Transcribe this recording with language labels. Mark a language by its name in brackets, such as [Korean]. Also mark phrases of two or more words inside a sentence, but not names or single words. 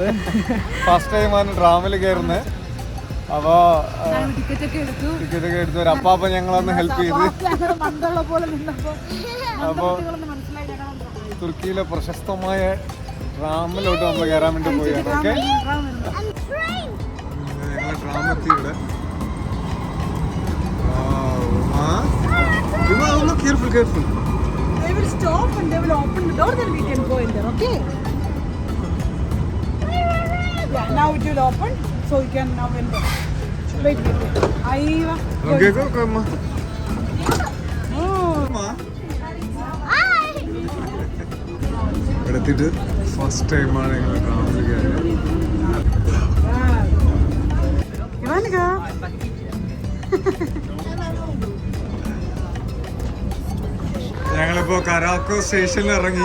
[English] first time [Malayalam] ട്രാമിൽ കയറുന്നത്. അപ്പോൾ ടിക്കറ്റൊക്കെ എടുത്തു. ഒരു അപ്പാപ്പ ഞങ്ങളൊന്ന് ഹെൽപ്പ് ചെയ്ത്. അപ്പോൾ തുർക്കിയിലെ പ്രശസ്തമായ ട്രാമിലോട്ട് നമ്മൾ കയറാൻ വേണ്ടി പോവുകയാണ്. ഓക്കെ, ഞങ്ങൾ ട്രാം എത്തി ഇവിടെ. [English] Careful. They will stop and they will open the door, then we can go in there, okay? Yeah, now it will open, so you can now enter. Wait. Aiva. Okay, go, Ma. Oh. Ma. [Malayalam] എടുത്തിട്ട് [English] first time [Malayalam] ഞങ്ങൾ ട്രാവൽ കയറിയത്. Ivanika. ഞങ്ങളിപ്പോ കരാക്കോ സ്റ്റേഷനിൽ ഇറങ്ങി.